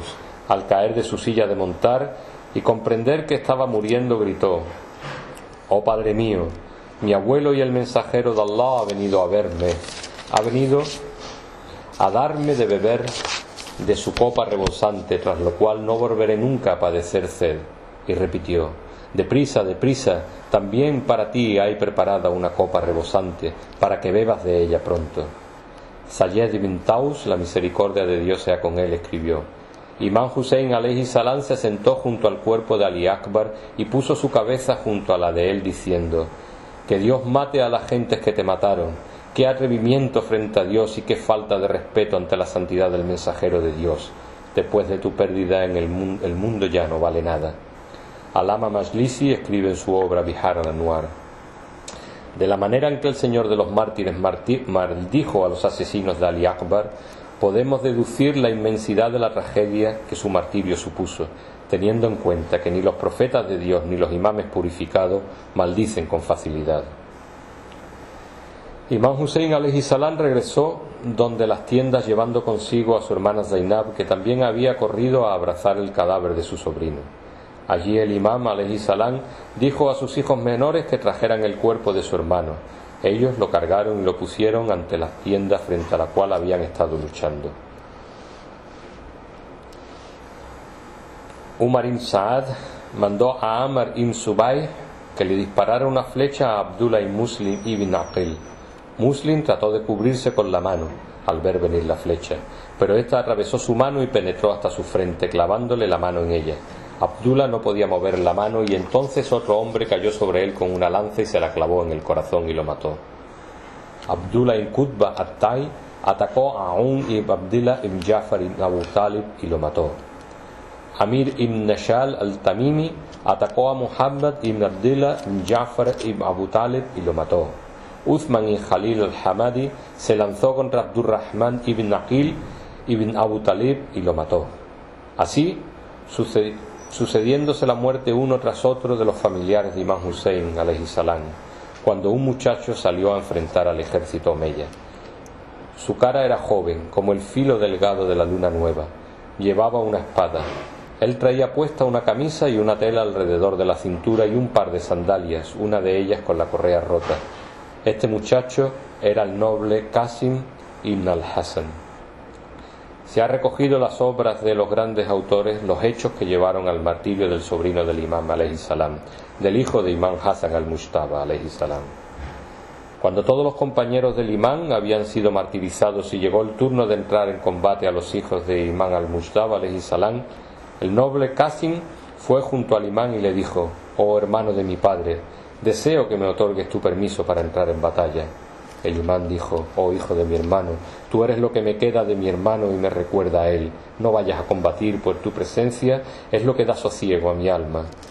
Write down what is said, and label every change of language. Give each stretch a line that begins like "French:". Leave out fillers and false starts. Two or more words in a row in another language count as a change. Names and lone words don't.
Spanish: Al caer de su silla de montar y comprender que estaba muriendo, gritó: oh padre mío, mi abuelo y el mensajero de Allah ha venido a verme, ha venido a darme de beber de su copa rebosante, tras lo cual no volveré nunca a padecer sed. Y repitió: deprisa, deprisa, también para ti hay preparada una copa rebosante, para que bebas de ella pronto. Sayed ibn Taus, la misericordia de Dios sea con él, escribió: Imán Hussein
Arabic: عليه السلام
Spanish: se sentó junto al cuerpo de Ali Akbar y puso su cabeza junto a la de él diciendo: que Dios mate a las gentes que te mataron, qué atrevimiento frente a Dios y qué falta de respeto ante la santidad del mensajero de Dios. Después de tu pérdida en el mundo ya no vale nada. Alama Majlisi escribe en su obra Bihar al-Anwar: de la manera en que el Señor de los mártires maldijo a los asesinos de Ali Akbar, podemos deducir la inmensidad de la tragedia que su martirio supuso, teniendo en cuenta que ni los profetas de Dios ni los imames purificados maldicen con facilidad. Imán Hussein
Arabic: عليه السلام
Spanish: regresó donde las tiendas llevando consigo a su hermana Zainab, que también había corrido a abrazar el cadáver de su sobrino. Allí el imam
Arabic: عليه السلام
Spanish: dijo a sus hijos menores que trajeran el cuerpo de su hermano. Ellos lo cargaron y lo pusieron ante las tiendas frente a la cual habían estado luchando. Umar ibn Saad mandó a Amr ibn Subay que le disparara una flecha a Abdullah ibn Muslim ibn Aqil. Muslim trató de cubrirse con la mano al ver venir la flecha, pero ésta atravesó su mano y penetró hasta su frente, clavándole la mano en ella. Abdullah no podía mover la mano y entonces otro hombre cayó sobre él con una lanza y se la clavó en el corazón y lo mató. Abdullah ibn Qutba at-Tai atacó a Aun ibn Abdillah ibn Jafar ibn Abu Talib y lo mató. Amir ibn Nashal al-Tamimi atacó a Muhammad ibn Abdillah ibn Jafar ibn Abu Talib y lo mató. Uthman ibn Khalil al-Hamadi se lanzó contra Abdurrahman ibn Aqil ibn Abu Talib y lo mató. Así sucediéndose la muerte uno tras otro de los familiares de Imán Hussein
Arabic: عليه السلام,
Spanish: cuando un muchacho salió a enfrentar al ejército omeya. Su cara era joven, como el filo delgado de la luna nueva. Llevaba una espada. Él traía puesta una camisa y una tela alrededor de la cintura y un par de sandalias, una de ellas con la correa rota. Este muchacho era el noble Qasim ibn al-Hasan. Se ha recogido las obras de los grandes autores, los hechos que llevaron al martirio del sobrino del imam
Arabic: عليه السلام,
Spanish: del hijo de Imán Hasan al-Mujtaba
Arabic: عليه السلام.
Spanish: Cuando todos los compañeros del imán habían sido martirizados y llegó el turno de entrar en combate a los hijos de Imán al-Mujtaba
Arabic: عليه السلام,
Spanish: el noble Qasim fue junto al imán y le dijo: oh hermano de mi padre, deseo que me otorgues tu permiso para entrar en batalla. El imán dijo: oh hijo de mi hermano, tú eres lo que me queda de mi hermano y me recuerda a él. No vayas a combatir, pues tu presencia es lo que da sosiego a mi alma.